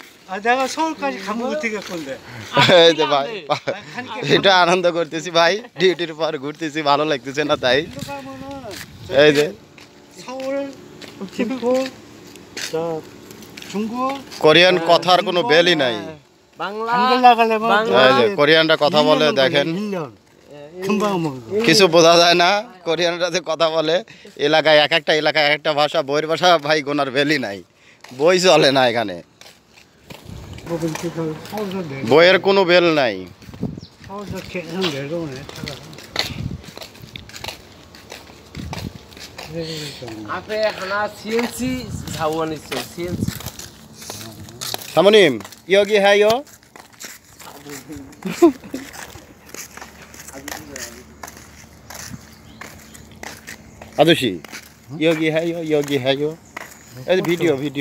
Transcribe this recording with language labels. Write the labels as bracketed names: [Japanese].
[Korean] 아 내가 서울까지 가면 어떻게 할 건데 [Bangla] এই যে ভাই এটা আনন্দ করতেছি ভাই ডিউটির পর ঘুরতেছি ভালো লাগতেছে না তাই [Korean] 일로 가면은 [Bangla] এই যে [Korean] 서울 김포 저 중국 [Bangla] কোরিয়ান কথার কোনো বেলই নাই বাংলা [Korean] 한글 나가려면 [Bangla] বাংলা। এই যে কোরিয়ানরা কথা বলে দেখেন [Korean] 1년 금방 먹어 [Bangla] কিছু বোঝা যায় না কোরিয়ানরা যে কথা বলে এলাকায় এক একটা ভাষা বইয়ের ভাষা ভাই গোনার বেলই নাই বই চলে না এখানে [Korean] 뭐 이렇게 서울서 내려 [Bangla] বইয়ের কোনো বেল নাই [Korean] 서울서 계속 내려오네 차가 앞에 하나 CNC 사원 있어. CNC. 사모님 여기 해요 아저씨 여기 해요 여기 해요 [Bangla] এই যে ভিডিও